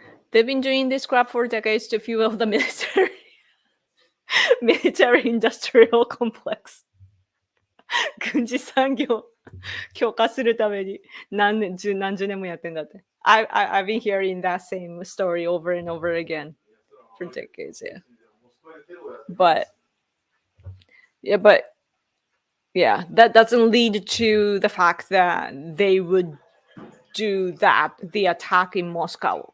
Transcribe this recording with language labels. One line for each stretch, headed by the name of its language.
English: They've been doing this crap for decades to fuel the military industrial complex.
Japanese: 軍事産業強化するために何十年もやってんだって。
English: I've been hearing that same story over and over again for decades, yeah. But that doesn't lead to the fact that they would do that, the attack in Moscow.